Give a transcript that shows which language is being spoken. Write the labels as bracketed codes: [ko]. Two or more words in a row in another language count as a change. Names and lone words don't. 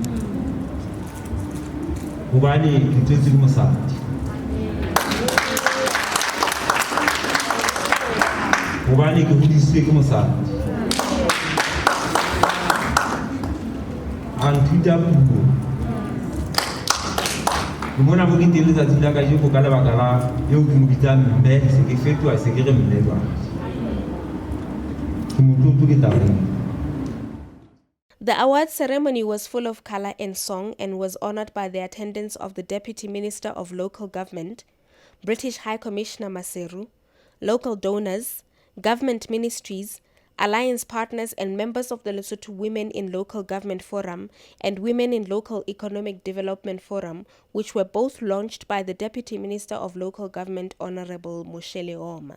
[st] hobane ke tswetse ke mosadi hobane ke hodisitswe ke mosadi Anthuta puo ke mona mo ke teng letsatsi la kajeko ka lebaka la eo ke mo bitsang mme se ke fetoha se ke re mme jwang ke motlotlo ke taba eo. [en] The award ceremony was full of color and song and was honored by the attendance of the Deputy Minister of Local Government, British High Commissioner Maseru, local donors, government ministries, alliance partners and members of the Lesotho Women in Local Government Forum and Women in Local Economic Development Forum, which were both launched by the Deputy Minister of Local Government, Honorable Moshele Oma.